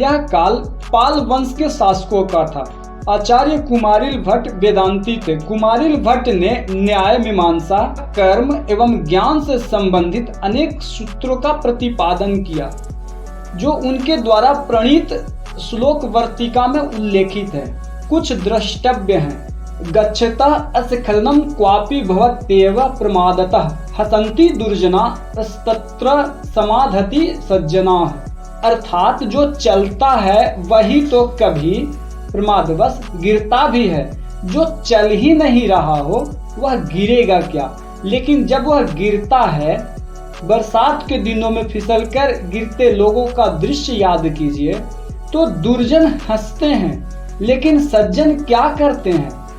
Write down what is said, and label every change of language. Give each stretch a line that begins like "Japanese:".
Hindi: यह काल पाल वंश के शासकों का था। आचार्य कुमारिल भट्ट वेदांती थे। कुमारिल भट्ट ने न्याय, मीमांसा, कर्म एवं ज्ञान से संबंधित अनेक सूत्रों का प्रतिपादन किया, जो उनके द्वारा प्रणीत श्लोक वर्तिका में उल्लेखित है। कुछ द्रष्टव्य हैं।
Sanskrit: गच्छतः अस्खलनम क्वापि भवत्येव प्रमादतः हसन्ति दुर्जना तत्र समाधति सज्जनाः।
Hindi: अर्थात जो चलता है वही तो कभी प्रमादवश गिरता भी है। जो चल ही नहीं रहा हो वह गिरेगा क्या। लेकिन जब वह गिरता है, बरसात के दिनों में फिसलकर गिरते लोगों का दृश्य याद कीजिए, तो दुर्जन हंसते हैं, लेकिन सज्जन क्या करते हैं?